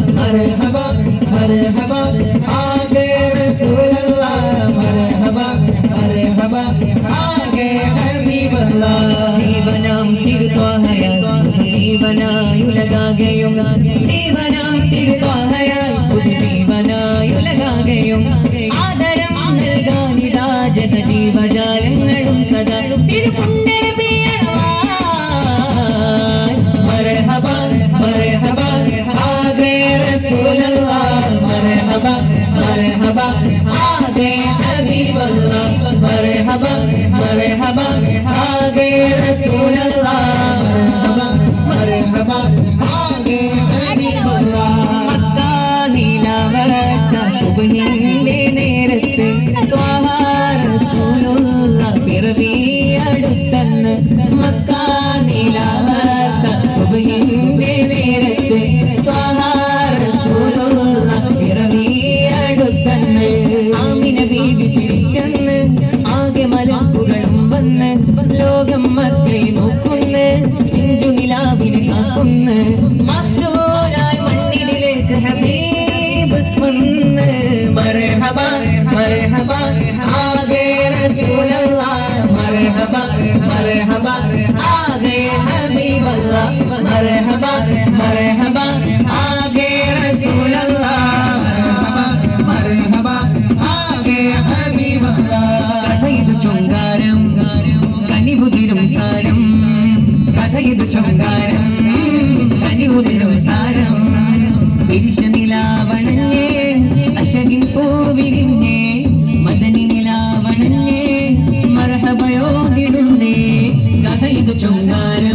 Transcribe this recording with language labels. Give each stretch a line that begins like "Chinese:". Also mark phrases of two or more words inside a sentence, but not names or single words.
Hindi: मरहबा मरहबा आगे रसूल अल्लाह मरहबा मरहबा आगे हबीब अल्लाह
Malayalam: ജീവനാം തിരുത്വാഹയാൽ ജീവനായുലകാകെയും ജീവനാം തിരുത്വാഹയാൽ പുതുജീവനായുലകാകെയും ആദരം നൽകാനിതാ ജഗജീവജാലങ്ങളും സദാ തിരുപുണ്യനബിയണവാൻ
Hindi: मरहबा मरहबा आगे रसूल अल्लाह मरहबा मरहबा आगे हबीब अल्लाह मरहबा मरहबा आगे रसूल अल्लाह मरहबा मरहबा आगे हबीब अल्लाह
Malayalam: മക്കാനിലവത്ത സുബ്ഹിന്റെ നേരത്ത് ത്വാഹ റസൂലുള്ള പിറവിയടുത്തന്ന് മക്കാനിലവത്ത സുബ്ഹിന്റെ നേരത്ത് ത്വാഹ റസൂലുള്ള പിറവിയടുത്തന്ന് ആമിന ബീവി ചിരിച്ചെന്ന് ആകെ മലക്കുകളും വന്ന് ലോകം മക്കളെ നോക്കുന്ന് പിഞ്ചു നിലാവിനെ കാക്കുന്ന് മറ്റോരായി മണ്ണിലേക്ക് ഹബീബ് വന്ന്
Hindi: मरहबा मरहबा आगे रसूल अल्लाह मरहबा मरहबा आगे हबीब अल्लाह मरहबा मरहबा आगे रसूल अल्लाह मरहबा मरहबा आगे हबीब अल्लाह
Malayalam: കഥയിതു ചൊങ്കാരം കനിവുതിരും സാരം കഥയിതു ചൊങ്കാരം കനിവുതിരും സാരം പിരിശ നിലാവണഞ്ഞേ അശകിൻ പൂവിരിഞ്ഞേ മദനി നിലാവണഞ്ഞേ മർഹബയോദിടുന്നേ കഥയിതു ചൊങ്കാരം